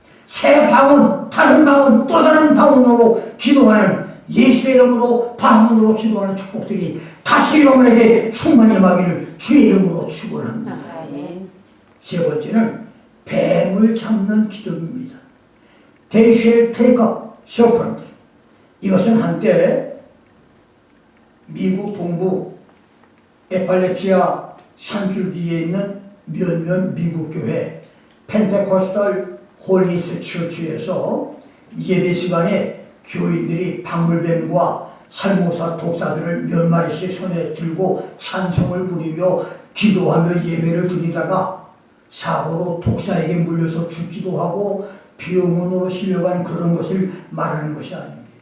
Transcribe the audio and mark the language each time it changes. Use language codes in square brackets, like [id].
[ko] 새 방언, 다른 방언, 또 다른 방언으로 기도하는, 예수의 이름으로 방언으로 기도하는 축복들이 다시 여러분에게 충만히 임하기를 주의 이름으로 축원합니다. 세 번째는 뱀을 잡는 기적입니다. [en] They shall take up serpent. [ko] 이것은 한때 미국 동부 에팔레티아 산줄기에 있는 몇몇 미국 교회 펜테코스탈 홀리스 처치에서 예배 시간에 교인들이 방울뱀과 살모사 독사들을 몇 마리씩 손에 들고 찬송을 부리며 기도하며 예배를 드리다가 사고로 독사에게 물려서 죽기도 하고 병원으로 실려간 그런 것을 말하는 것이 아닙니다.